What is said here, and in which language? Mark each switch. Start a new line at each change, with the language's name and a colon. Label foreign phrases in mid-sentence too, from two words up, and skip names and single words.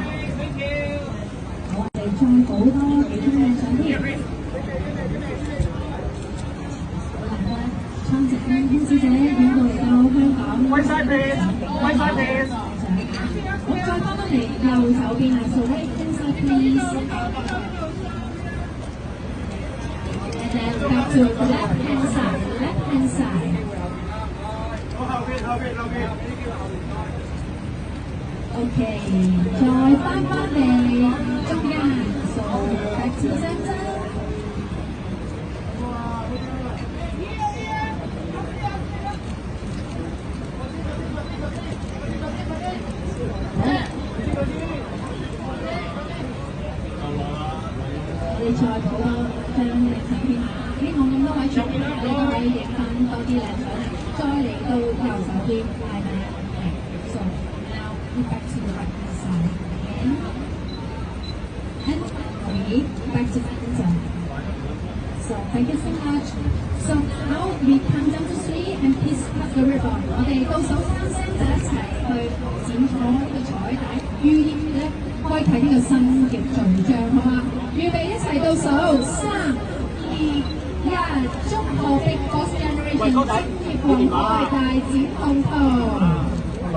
Cantonese: 我哋再補多幾張靚相添。蒼井空小姐遠道嚟到香港。威晒 please。好，再翻嚟右手邊啊
English: ，so right inside please。And then back to left hand side。 OK，
Cantonese: 再翻嚟中間
English: ，so back to center。
Cantonese: 你再抱多張明信片，希望咁多位傳媒你都可以影翻多啲靚相啦。再嚟到右手邊，係咪
English: ？So now we back to the right side again, and we back to center. So thank you so much. So now we count down to 3 and please cut the ribbon.
Cantonese: 我哋倒數3聲就一齊去剪開呢個彩帶，寓意咧開啟呢個新嘅序章，好嗎？預備一齊倒數3、2、1，祝賀 Big Boss Generation 職業運開大展鴻圖。